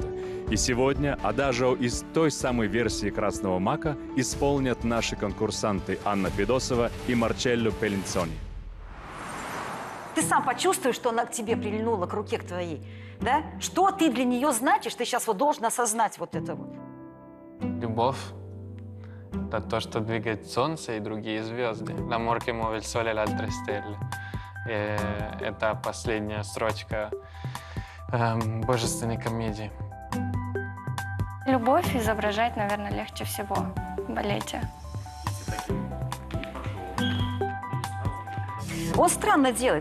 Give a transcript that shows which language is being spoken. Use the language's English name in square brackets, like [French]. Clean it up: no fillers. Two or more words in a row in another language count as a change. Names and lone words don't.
[Russian] И сегодня адажио из той самой версии «Красного мака» исполнят наши конкурсанты Анна Федосова и Марчелло Пеллинцони. Ты сам почувствуешь, что она к тебе прильнула, к руке к твоей, да? Что ты для нее значишь, ты сейчас вот должен осознать вот это вот. Любовь – это то, что двигает солнце и другие звезды. [Italian] «L'amor che muove il sole e le altre stelle». [Russian] Это последняя строчка божественной комедии. Любовь изображать, наверное, легче всего в балете. Он странно делает.